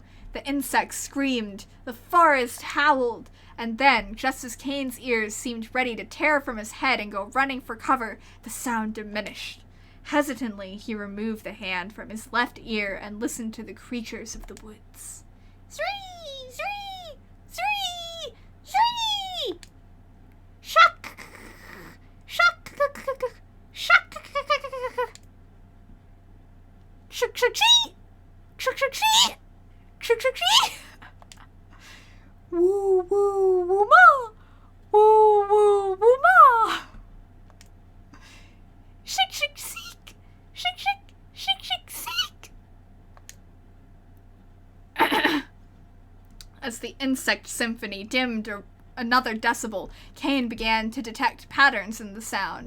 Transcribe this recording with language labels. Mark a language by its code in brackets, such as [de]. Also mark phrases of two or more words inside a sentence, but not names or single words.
[en] The insects screamed, the forest howled, and then, just as Kane's ears seemed ready to tear from his head and go running for cover, the sound diminished. Hesitantly, he removed the hand from his left ear and listened to the creatures of the woods. Zree! Zree! Zree! Zree! Shuck! Shuck! Shuck! Shuck! Shuck! Chee! Shuck! Shuck! Chee! Shuck! Shuck! Chee! Woo! Woo! Woo! Ma! Woo! Woo! Woo! Ma! Shake! Shake! Seek! Shake! Shake! Shake! Shake! Seek! As the insect symphony dimmed another decibel, Kane began to detect patterns in the sound.